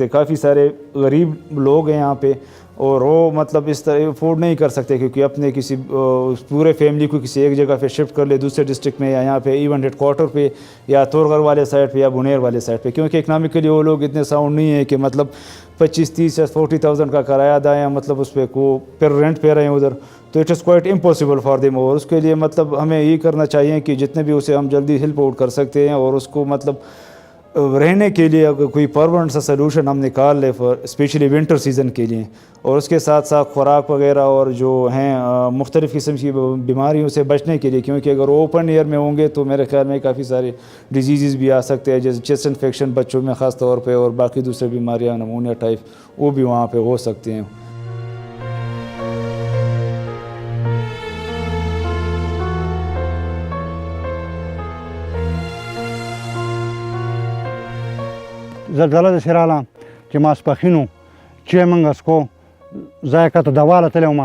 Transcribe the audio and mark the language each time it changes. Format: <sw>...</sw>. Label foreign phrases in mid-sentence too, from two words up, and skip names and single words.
<ur>کافی سارے غریب لوگ ہیں یہاں پہ اور وہ مطلب اس طرح افورڈ نہیں کر سکتے کیونکہ اپنے کسی پورے فیملی کو کسی ایک جگہ پہ شفٹ کر لے دوسرے ڈسٹرکٹ میں یا یہاں پہ</ur> <en>even headquarter</en> <ur>پہ یا تورغر والے سائڈ پہ یا بنیر والے سائڈ پہ, کیونکہ اکنامکلی وہ لوگ اتنے ساؤنڈ نہیں ہیں کہ مطلب 25-30 یا 40,000 کا کرایہ ادا ہے مطلب اس پہ کو پھر رینٹ پہ رہے ہیں ادھر.</ur> <en>تو it is quite impossible for them. اور اس کے لیے مطلب ہمیں یہ کرنا چاہیے کہ جتنے بھی اسے ہم جلدی help out کر سکتے ہیں اور اس کو مطلب رہنے کے لیے اگر کوئی پرماننٹ سا سلوشن ہم نکال لیں for specially winter season کے لیے, اور اس کے ساتھ ساتھ خوراک وغیرہ اور جو ہیں مختلف قسم کی بیماریوں سے بچنے کے لیے, کیونکہ اگر open air میں ہوں گے تو میرے خیال میں کافی سارے ڈیزیزز بھی آ سکتے ہیں جیسے chest infection بچوں میں خاص طور پہ اور باقی دوسرے بیماریاں نمونیا ٹائپ وہ بھی وہاں پہ ہو سکتے ہیں.</en> <ps>زلزله داسې راغله چې ماسپښین و چې موږ اسکو ځای کته دوا له تللی وم</ps>